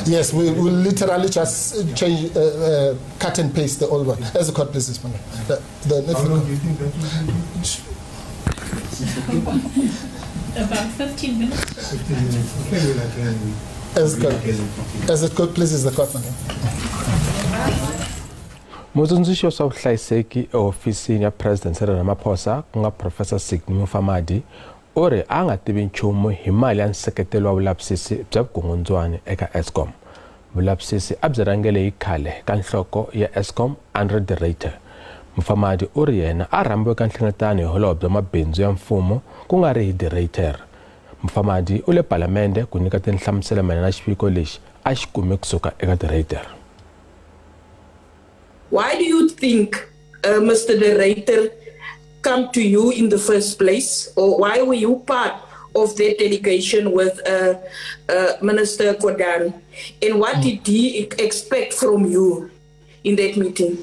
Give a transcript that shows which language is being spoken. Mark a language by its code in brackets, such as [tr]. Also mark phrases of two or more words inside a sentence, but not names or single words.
[en] Yes, we will literally just change, cut and paste the old one. As the court pleases, Miller. How long do you think that will be? About 15 minutes. 15 minutes. Okay, we'll attend. As the court pleases the court, Miller. [ts] Mutsundzuxi swa vuhlayiseki ehofisini ya President Cyril Ramaphosa ku nga Professor Sydney Mufamadi u ri a nga tivi nchumu hi mali ya nseketelo wa vulavisisi bya vukungundzwana eka Eskom. Vulavisisi a byi rhangele hi khale ka nhloko ya Eskom Andre de Ruyter. Mufamadi u ri yena a rhambiwe ka nhlengetano hi holobye bya mabindzu ya mfumo ku nga ri hi de Ruyter. Mufamadi u le palamende ku nyika tinhlamuselo mayelana na xiviko lexi a xi kume kusuka eka de Ruyter. [en] Why do you think Mr. de Ruyter come to you in the first place, or why were you part of that delegation with Minister Gordhan? And what did he expect from you in that meeting?